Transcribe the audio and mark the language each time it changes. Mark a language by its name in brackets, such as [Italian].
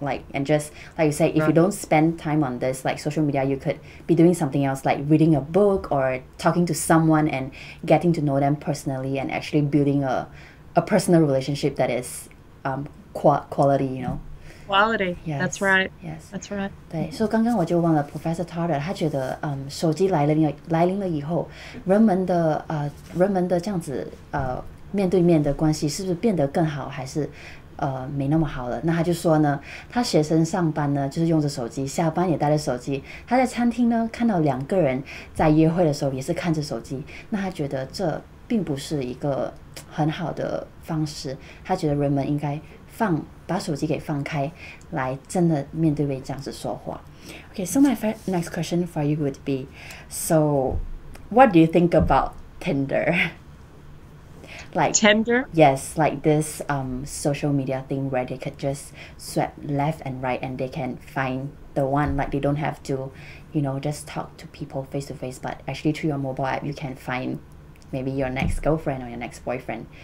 [English] Like, and just like you say, if you don't spend time on this, like social media, you could be doing something else, like reading a book or talking to someone and getting to know them personally, and actually building a personal relationship that is quality, you know. Quality. Yes. That's right. Yes. That's right. [Chinese] 对，所以刚刚我就问了 Professor Tarter，他觉得手机来临了以后，人们的这样子面对面的关系是不是变得更好，还是没那么好了？那他就说呢，他学生上班呢就是用着手机，下班也带着手机。他在餐厅呢看到2个人在约会的时候也是看着手机，那他觉得这并不是一个很好的方式。他觉得人们应该把手机给放开，来真的面对面这样子说话。 [English] Okay, so my next question for you would be, so what do you think about Tinder? Like Tinder? Yes, like this social media thing where they could just swipe left and right and they can find the one. Like they don't have to, you know, just talk to people face to face, but actually through your mobile app you can find maybe your next girlfriend or your next boyfriend.